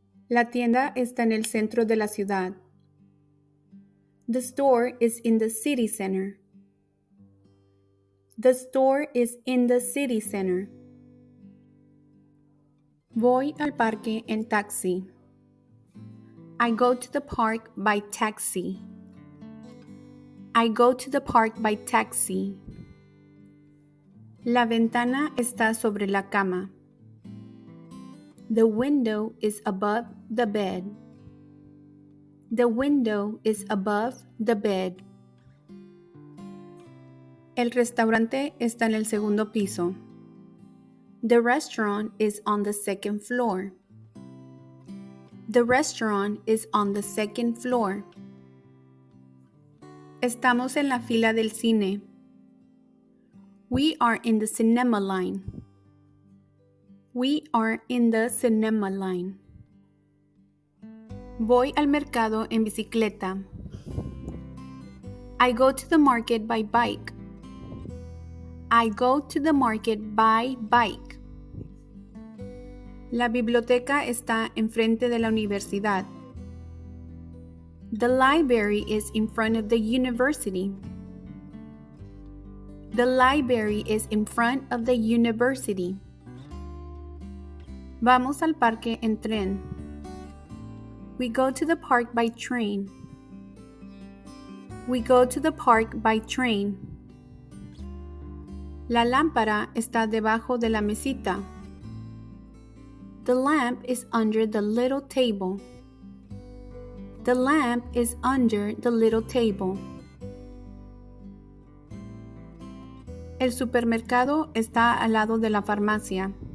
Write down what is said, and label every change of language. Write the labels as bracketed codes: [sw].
[es] La tienda está en el centro de la ciudad. [en] The store is in the city center. The store is in the city center. [es] Voy al parque en taxi. [en] I go to the park by taxi. I go to the park by taxi. [es] La ventana está sobre la cama. [en] The window is above the bed. The window is above the bed. [es] El restaurante está en el segundo piso. [en] The restaurant is on the second floor. The restaurant is on the second floor. [es] Estamos en la fila del cine. [en] We are in the cinema line. We are in the cinema line. [es] Voy al mercado en bicicleta. [en] I go to the market by bike. I go to the market by bike. [es] La biblioteca está enfrente de la universidad. [en] The library is in front of the university. The library is in front of the university. [es] Vamos al parque en tren. [en] We go to the park by train. We go to the park by train. [es] La lámpara está debajo de la mesita. [en] The lamp is under the little table. The lamp is under the little table. [es] El supermercado está al lado de la farmacia.